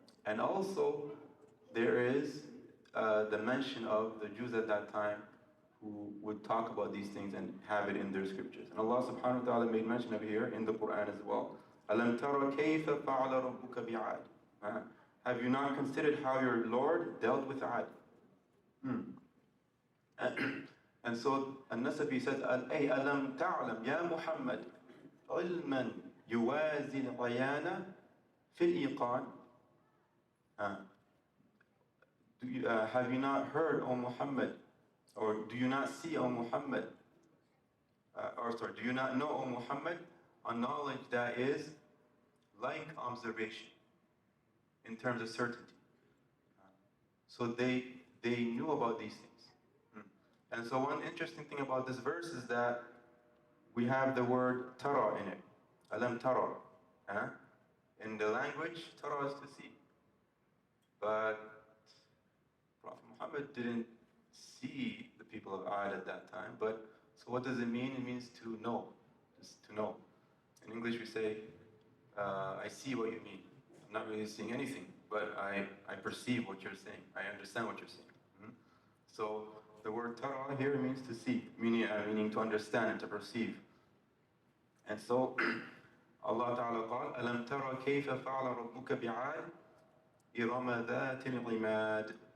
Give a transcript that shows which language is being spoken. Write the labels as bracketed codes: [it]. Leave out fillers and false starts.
[en] And also, there is the mention of the Jews at that time who would talk about these things and have it in their scriptures. And Allah subhanahu wa ta'ala made mention of it here in the Quran as well. [ar] أَلَمْ تَرَ كَيْفَ فَعَلَ رَبُّكَ بِعَادٍ. [en] Have you not considered how your Lord dealt with Ad? And so An-Nasafi says, [ar] أي ألم تعلم يا محمد علما يوازي العيان في الإيقان. [en] Have you not heard, O Muhammad, or do you not see, O Muhammad, do you not know, O Muhammad, a knowledge that is like observation in terms of certainty? So they knew about these things. And so one interesting thing about this verse is that we have the word tara in it. Alam tara. In the language, tara is to see. But Prophet Muhammad didn't see the people of Ad at that time. But so what does it mean? It means to know. Just to know. In English we say, I see what you mean. I'm not really seeing anything. but I perceive what you're saying. I understand what you're saying. Hmm? So the word tara here means to see, meaning to understand and to perceive. And so [ar] Allah Ta'ala قال ألم ترى كيف فعل ربك بعاد إرم ذات العماد.